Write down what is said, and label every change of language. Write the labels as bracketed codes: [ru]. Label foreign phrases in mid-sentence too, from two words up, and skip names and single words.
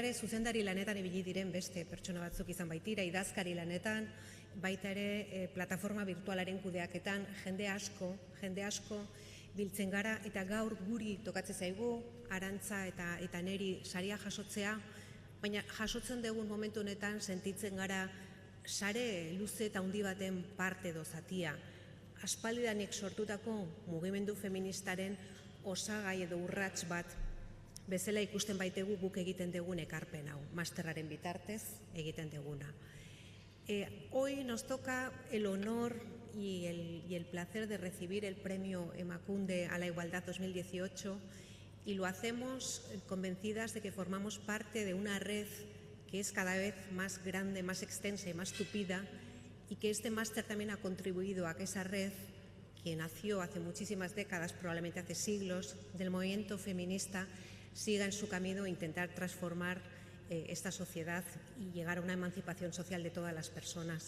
[eu] ere zuzendari lanetan ibili diren beste pertsona batzuk izan baitira, idazkari lanetan, baita ere plataforma virtualaren kudeaketan, jende asko biltzen gara, eta gaur guri tokatzen zaigu, Arantza eta neri saria jasotzea, baina jasotzen dugun momentu honetan sentitzen gara sare luze eta handi baten parte edo zatia. Aspaldidanik sortutako mugimendu feministaren osagai edo urrats bat bezala ikusten baitegu guk egiten dugun ekarpen hau, masterraren bitartez egiten duguna. [es] Hoy nos toca el honor y el placer de recibir el premio Emakunde a la Igualdad 2018 y lo hacemos convencidas de que formamos parte de una red que es cada vez más grande, más extensa y más tupida y que este máster también ha contribuido a que esa red, que nació hace muchísimas décadas, probablemente hace siglos, del movimiento feminista, siga en su camino e intentar transformar esta sociedad y llegar a una emancipación social de todas las personas.